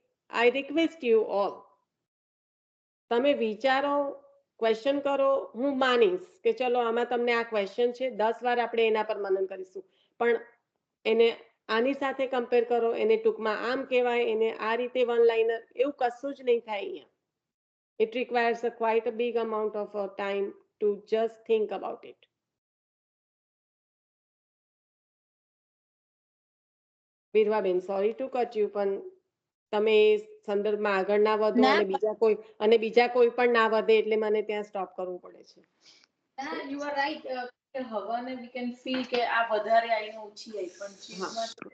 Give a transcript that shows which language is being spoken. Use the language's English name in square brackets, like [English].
[English] I request you all, [Gujarati] તમે વિચારો, question કરો. હું માનીશ કે ચલો આમાં તમને આ ક્વેશ્ચન છે, 10 વાર આપણે એના પર મનન કરીશું, પણ એને આની સાથે કમ્પેર કરો, એને ટૂંકમાં આમ કહેવાય, એને આ રીતે વન લાઇનર, એવું કશું જ નહીં થાય અહીંયા. [English] It requires quite a big amount of time to just think about it. [Gujarati] વીરવાબેન, [English] sorry to cut you, [Gujarati] પણ તમે એ સંદર્ભમાં આગળ ના વધો ના. અને બીજા કોઈ પણ ના વધે એટલે મને ત્યાં સ્ટોપ કરવું પડે છે. [English] ના, you are right. [Gujarati] હવાને [English] we can feel [Gujarati] કે આ વધારે આઈને ઓછી આવી, પણ જીવમાં